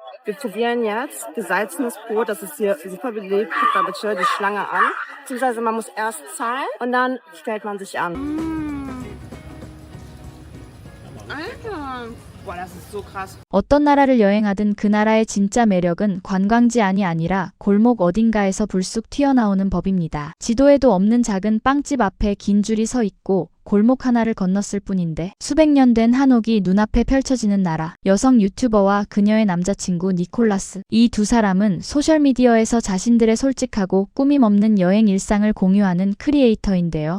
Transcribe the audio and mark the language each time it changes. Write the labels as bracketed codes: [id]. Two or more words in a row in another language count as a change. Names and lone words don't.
[de] Wir probieren jetzt gesalzenes Brot, das ist hier super beliebt. Guckt da bitte die Schlange an. Beziehungsweise man muss erst zahlen und dann stellt man sich an. Alter, boah, das ist so krass. [ko] 어떤 나라를 여행하든 그 나라의 진짜 매력은 관광지 안이 아니라 골목 어딘가에서 불쑥 튀어나오는 법입니다. 지도에도 없는 작은 빵집 앞에 긴 줄이 서 있고 골목 하나를 건넜을 뿐인데 수백 년 된 한옥이 눈앞에 펼쳐지는 나라. 여성 유튜버와 그녀의 남자친구 니콜라스. 이 두 사람은 소셜미디어에서 자신들의 솔직하고 꾸밈 없는 여행 일상을 공유하는 크리에이터인데요.